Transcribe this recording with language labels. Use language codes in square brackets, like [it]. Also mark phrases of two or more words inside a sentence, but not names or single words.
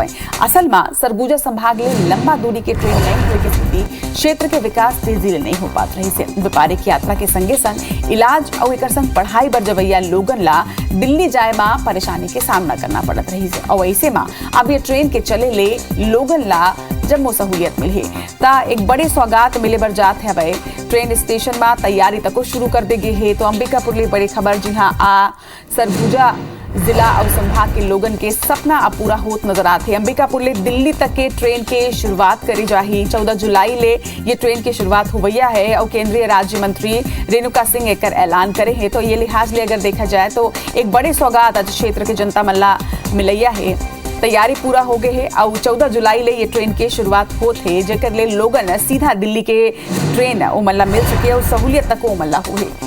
[hne] असल में सरगुजा संभाग ले लंबा दूरी के ट्रेन नहीं हुए की स्थिति क्षेत्र के विकास तेजी ले नहीं हो पात रही से व्यापारिक यात्रा के संगे संग इलाज और एक संग पढ़ाई बर जवैया लोगन ला दिल्ली जाए में परेशानी के सामना करना पड़त रही से और ऐसे में अब ये ट्रेन के चले ले लोगन ला जब सहूलियत मिली ता एक बड़े सौगात मिले बर जात है भाई ट्रेन स्टेशन में तैयारी तक शुरू कर दे गई है। तो अंबिकापुर ले बड़ी खबर जी हाँ आ सरगुजा जिला और संभाग के लोगन के सपना अब पूरा होत नजर आते। अंबिकापुर ले दिल्ली तक के ट्रेन के शुरुआत करी जाही। 14 जुलाई ले ये ट्रेन की शुरुआत हुई है और केंद्रीय राज्य मंत्री रेणुका सिंह एक ऐलान करे हैं। तो ये लिहाज ले अगर देखा जाए तो एक बड़े सौगात आज क्षेत्र के जनता मल्ला मिलैया है। तैयारी पूरा हो गई है और 14 जुलाई ले ये ट्रेन की शुरुआत होते है जेकर ले लोगन सीधा दिल्ली के ट्रेन उमल्ला मिल सके और सहूलियत तक उमल्ला हुए।